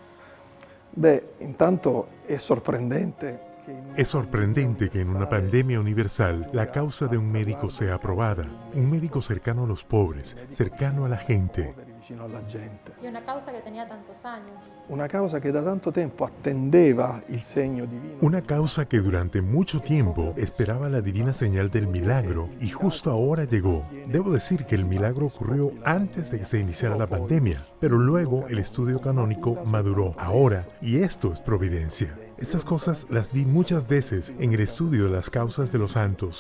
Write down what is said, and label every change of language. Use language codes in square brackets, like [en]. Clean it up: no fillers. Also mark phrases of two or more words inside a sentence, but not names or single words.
[es] Intanto es sorprendente. Es sorprendente que en una pandemia universal la causa de un médico sea aprobada. Un médico cercano a los pobres, cercano a la gente. Y una causa que tenía tantos años. Una causa que da tanto tiempo [it] attendeva il segno divino. [es] Una causa que durante mucho tiempo esperaba la divina señal del milagro y justo ahora llegó. Debo decir que el milagro ocurrió antes de que se iniciara la pandemia, pero luego el estudio canónico maduró ahora y esto es providencia. Esas cosas las vi muchas veces en el estudio de las causas de los santos.